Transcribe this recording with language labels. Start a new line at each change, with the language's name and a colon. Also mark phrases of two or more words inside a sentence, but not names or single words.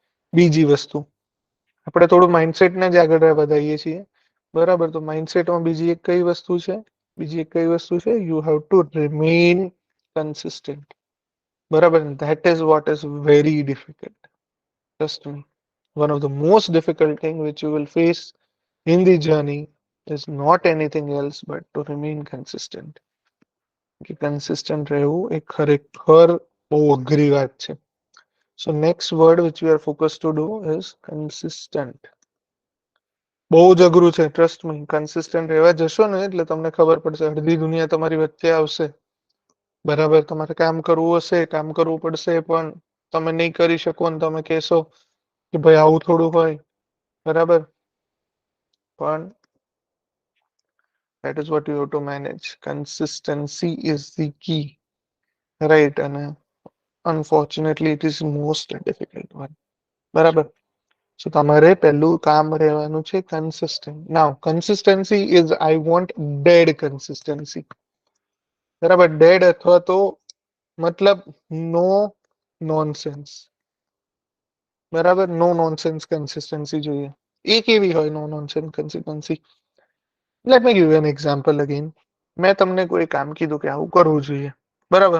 Gujarati: બીજી વસ્તુ, આપણે થોડું માઇન્ડસેટને જ આગળ વધારીએ છીએ, બરાબર? તો માઇન્ડસેટમાં બીજી એક કઈ વસ્તુ છે? બીજી એક કઈ વસ્તુ છે?
English: you have to remain consistent, બરાબર? that is what is very difficult. trust me, one of the most difficult thing which you will face in the journey is not anything else but to remain consistent.
Gujarati: કે કન્સિસ્ટન્ટ રહેવું એ ખરેખર બહુ અઘરી વાત છે.
English: so next word which we are focused to do is consistent.
Gujarati: બહુ જ અઘરું છે,
English: trust me.
Gujarati: કન્સિસ્ટન્ટ રહેવા જશો ને એટલે તમને ખબર પડશે, અડધી દુનિયા તમારી વચ્ચે આવશે, બરાબર? તમારે કામ કરવું હશે, કામ કરવું પડશે, પણ તમે નહીં કરી શકો ને તમે કહેશો કે ભાઈ આવું થોડું હોય, બરાબર?
English: પણ that is what you have to manage. Consistency is the key, right? અને unfortunately it is most difficult one,
Gujarati: બરાબર?
English: So
Gujarati: તમારે પહેલું કામ રહેવાનું છે consistent.
English: Now consistency is, I want dead consistency,
Gujarati: બરાબર? dead અથવા તો મતલબ
English: no nonsense,
Gujarati: બરાબર?
English: no nonsense consistency
Gujarati: જોઈએ. એ કેવી હોય
English: no nonsense consistency? let me give you an example again.
Gujarati: મેં તમને કોઈ કામ કીધું કે આવું કરવું જોઈએ, બરાબર?